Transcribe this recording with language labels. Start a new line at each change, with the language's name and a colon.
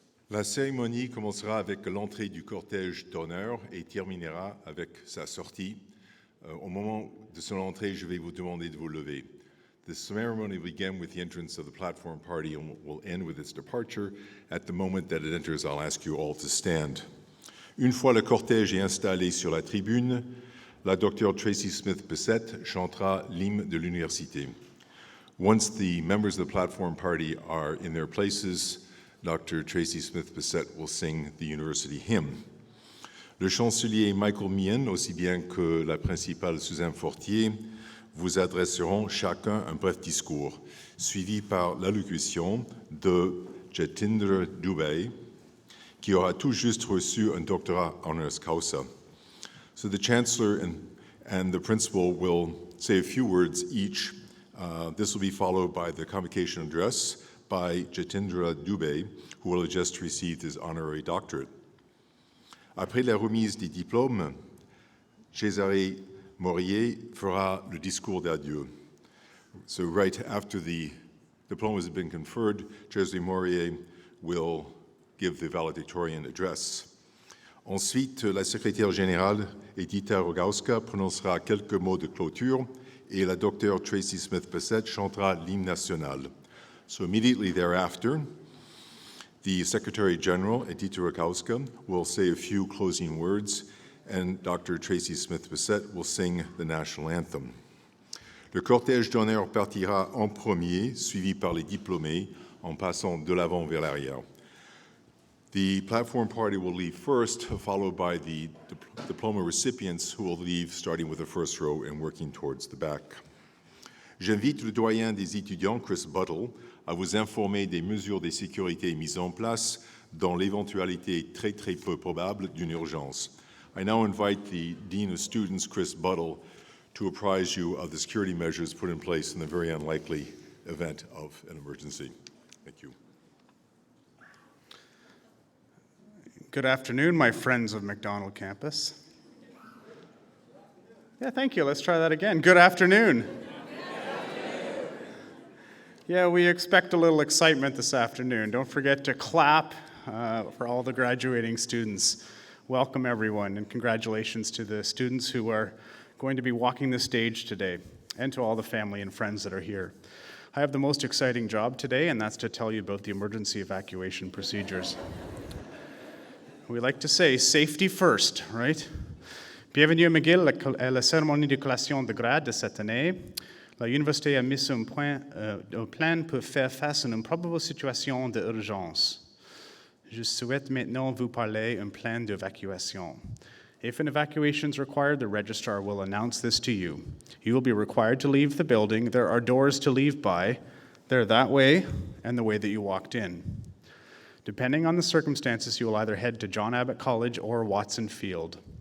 French: La cérémonie commencera avec l'entrée du cortège d'honneur et terminera avec sa sortie. Au moment de son entrée, je vais vous demander de vous lever.
English: The ceremony will begin with the entrance of the platform party and will end with its departure. At the moment that it enters, I'll ask you all to stand.
French: Une fois le cortège est installé sur la tribune, la Dr. Tracy Smith-Bissett chantera l'hymne de l'université.
English: Once the members of the platform party are in their places, Dr. Tracy Smith-Bissett will sing the university hymn.
French: Le chancelier Michael Meehan, aussi bien que la principale Suzanne Fortier, vous adresseront chacun un bref discours, suivi par l'allocution de Jatindra Dubey, qui aura tout juste reçu un doctorat honoris causa.
English: So the Chancellor and the Principal will say a few words each. This will be followed by the Convocation address by Jatindra Dubey, who will have just received his honorary doctorate.
French: Après la remise des diplômes, Cesare Morier fera le discours d'adieu.
English: So right after the diplomas have been conferred, Cesare Morier will give the valedictorian address.
French: Ensuite, la secrétaire générale, Edita Rogowska, prononcera quelques mots de clôture et la docteure Tracy Smith-Bissett chantera l'hymne national.
English: So immediately thereafter, the Secretary General, Edita Rogowska, will say a few closing words, and Dr. Tracy Smith-Bissett will sing the national anthem.
French: Le cortège d'honneur partira en premier, suivi par les diplômés, en passant de l'avant vers l'arrière.
English: The platform party will leave first, followed by the diploma recipients who will leave, starting with the first row and working towards the back.
French: J'invite le doyen des étudiants, Chris Buttle, à vous informer des mesures de sécurité mises en place dans l'éventualité très peu probable d'une urgence.
English: I now invite the Dean of Students, Chris Buttle, to apprise you of the security measures put in place in the very unlikely event of an emergency. Thank you. Good afternoon, my friends of McDonald Campus. Yeah, thank you. Let's try that again. Good afternoon. Yeah, we expect a little excitement this afternoon. Don't forget to clap for all the graduating students. Welcome, everyone, and congratulations to the students who are going to be walking the stage today, and to all the family and friends that are here. I have the most exciting job today, and that's to tell you about the emergency evacuation procedures. We like to say safety first, right?
French: Bienvenue à McGill à la cérémonie de collation de grade de cette année. La université a mis un plan pour faire face à une probable situation d'urgence. Je souhaite maintenant vous parler d'un plan d'évacuation.
English: If an evacuation is required, the registrar will announce this to you. You will be required to leave the building. There are doors to leave by. They're that way and the way that you walked in. Depending on the circumstances, you will either head to John Abbott College or Watson Field.